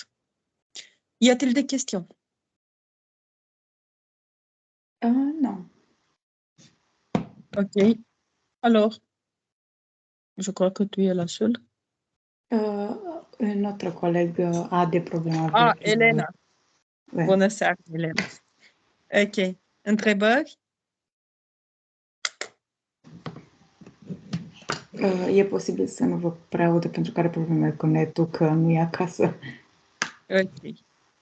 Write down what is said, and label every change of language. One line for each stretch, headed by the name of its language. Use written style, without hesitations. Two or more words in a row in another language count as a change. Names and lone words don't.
French: Y a-t-il des questions? Non. Ok. Alors, je crois que tu es la seule. Notre collègue a des problèmes Ah, avec... Elena. Ouais.
Romanian: Bună seara, Elena. Ok. Întrebări? E posibil să nu vă prea audă pentru că are probleme cu netul, că nu e acasă. Ok.